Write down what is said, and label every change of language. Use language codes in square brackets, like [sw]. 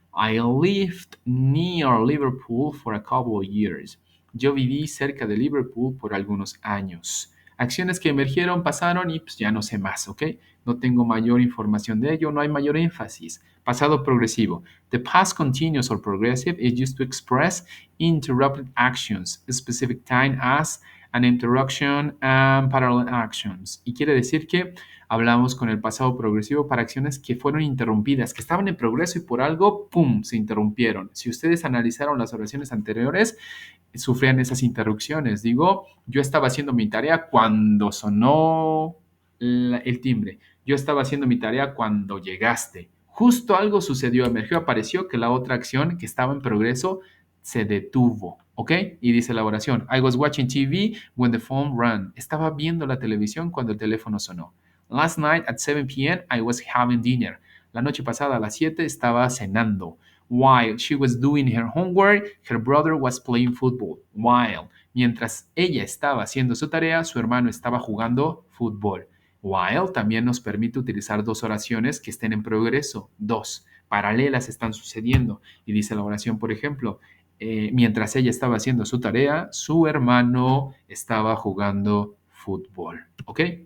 [en] I lived near Liverpool for a couple of years. [es] Yo viví cerca de Liverpool por algunos años. Acciones que emergieron, pasaron y pues ya no sé más, ¿ok? No tengo mayor información de ello, no hay mayor énfasis. Pasado progresivo. [en] The past continuous or progressive is used to express interrupted actions, a specific time as an interruption and parallel actions. [es] Y quiere decir que hablamos con el pasado progresivo para acciones que fueron interrumpidas, que estaban en progreso y por algo, ¡pum!, se interrumpieron. Si ustedes analizaron las oraciones anteriores, sufrían esas interrupciones. Digo, yo estaba haciendo mi tarea cuando sonó el timbre. Yo estaba haciendo mi tarea cuando llegaste. Justo algo sucedió, emergió, apareció que la otra acción que estaba en progreso se detuvo, ¿ok? Y dice la oración, [en] I was watching TV when the phone rang. [es] Estaba viendo la televisión cuando el teléfono sonó. [en] Last night at 7 p.m. I was having dinner. [es] La noche pasada a las 7 estaba cenando. [en] While she was doing her homework, her brother was playing football. [es] While, mientras ella estaba haciendo su tarea, su hermano estaba jugando fútbol. While también nos permite utilizar dos oraciones que estén en progreso. Dos, paralelas están sucediendo. Y dice la oración, por ejemplo, mientras ella estaba haciendo su tarea, su hermano estaba jugando fútbol. ¿Ok?